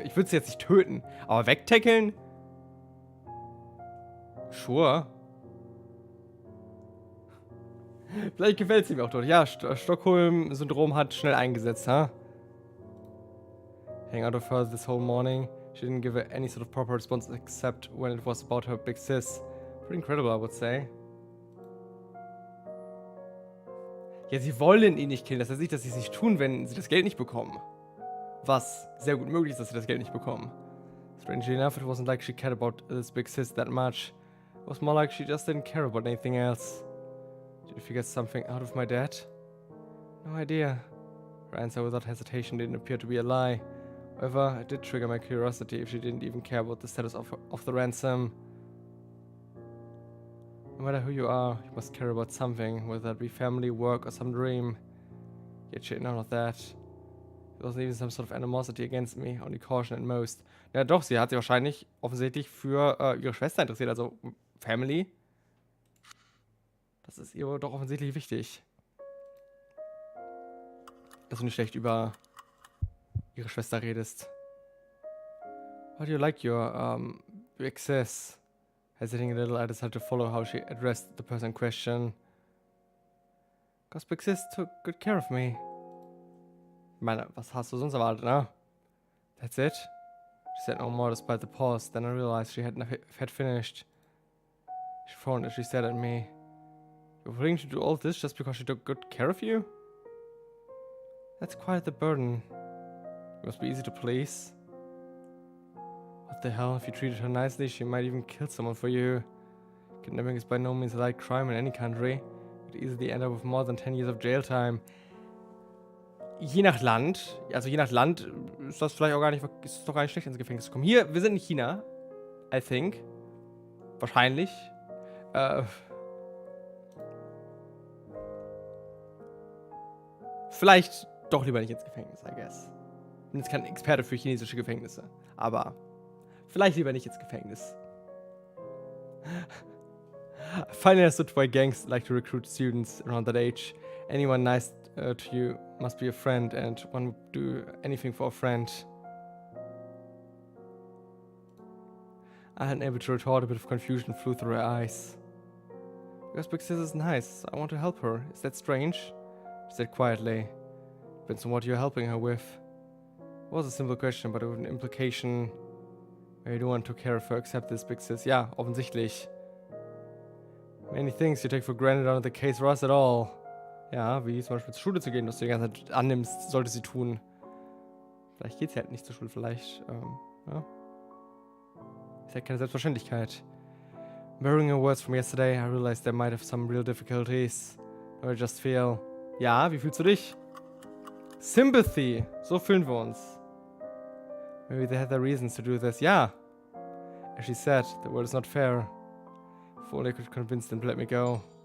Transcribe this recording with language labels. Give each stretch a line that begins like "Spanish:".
German: Ich würde sie jetzt nicht töten, aber wegtackeln?
English: Sure.
German: Vielleicht gefällt sie mir auch dort. Ja, Stockholm-Syndrom hat schnell eingesetzt, ha?
English: Hang out of her this whole morning. She didn't give any sort of proper response except when it was about her big sis. Pretty incredible, I would say.
German: Ja, sie wollen ihn nicht killen. Das heißt nicht, dass sie es nicht tun, wenn sie das Geld nicht bekommen. Was sehr gut möglich ist, dass sie das Geld nicht bekommen.
English: Strangely enough, it wasn't like she cared about this big sis that much. It was more like she just didn't care about anything else. Did you figure something out of my dad? No idea. Her answer without hesitation didn't appear to be a lie. However, it did trigger my curiosity if she didn't even care about the status of the ransom. No matter who you are, you must care about something, whether that be family, work, or some dream. Yet she had none of that. There wasn't even some sort of animosity against me, only caution at most.
German: Ja doch, sie hat sich wahrscheinlich offensichtlich für ihre Schwester interessiert, also Family. Das ist ihr doch offensichtlich wichtig. Dass du nicht schlecht über ihre Schwester redest.
English: How do you like your big sis? Hesitating a little, I decided to follow how she addressed the person in question. Cause big sis took good care of me.
German: Ich meine, was hast du sonst erwartet, ne?
English: That's it? She said no more despite the pause. Then I realized she had finished. She frowned as she stared at me. You're willing to do all this just because she took good care of you? That's quite the burden. It must be easy to please. What the hell? If you treated her nicely, she might even kill someone for you. Kidnapping is by no means a light crime in any country. It could easily end up with more than 10 years of jail time.
German: Je nach Land ist das vielleicht auch gar nicht, ist es doch gar nicht schlecht ins Gefängnis zu kommen. Hier, wir sind in China,
English: I think.
German: Wahrscheinlich. Vielleicht doch lieber nicht ins Gefängnis,
English: I guess.
German: Ich bin jetzt kein Experte für chinesische Gefängnisse, aber vielleicht lieber nicht ins Gefängnis.
English: Finally understood why gangs like to recruit students around that age. Anyone nice to you must be a friend, and one would do anything for a friend. I hadn't able to retort. A bit of confusion flew through her eyes. Because Big Sis is nice. I want to help her. Is that strange? She said quietly. Depends on what you're helping her with. It was a simple question, but with an implication. Maybe you don't want to care of her except this, Big Sis.
German: Ja, offensichtlich.
English: Many things you take for granted aren't the case for us at all.
German: Ja, wie zum Beispiel zur Schule zu gehen, was du die ganze Zeit annimmst, sollte sie tun. Vielleicht geht sie halt nicht zur Schule, vielleicht, ja. Ist halt keine Selbstverständlichkeit.
English: Mirroring her words from yesterday, I realized there might have some real difficulties. I just feel...
German: Ja, wie fühlst du dich? Sympathy, so fühlen wir uns.
English: Maybe they had their reasons to do this. Yeah. As she said, the world is not fair. If only I could convince them to let me go.